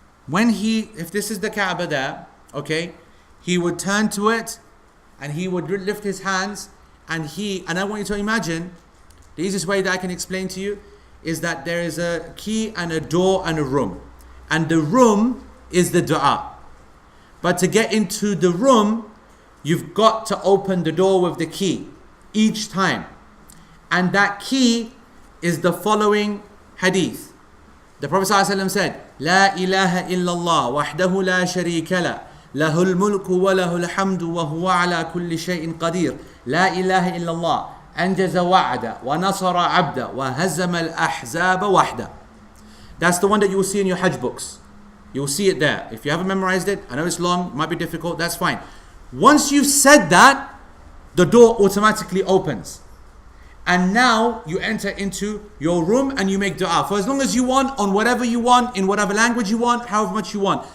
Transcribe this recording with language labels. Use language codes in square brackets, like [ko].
[en] If this is the Kaaba there, okay, he would turn to it and he would lift his hands and I want you to imagine, the easiest way that I can explain to you is that there is a key and a door and a room. And the room is the dua. But to get into the room, you've got to open the door with the key each time. And that key is the following hadith. The Prophet ﷺ said, [ar] لا إله إلا الله وحده لا شريك له له الملك وله الحمد وهو على كل شيء قدير لا إله إلا الله أنجز وعده ونصر عبده وهزم الأحزاب وحده. [en] That's the one that you will see in your Hajj books. You'll see it there. If you haven't memorized it, I know it's long, might be difficult, that's fine. Once you've said that, the door automatically opens. And now you enter into your room and you make dua for as long as you want, on whatever you want, in whatever language you want, however much you want.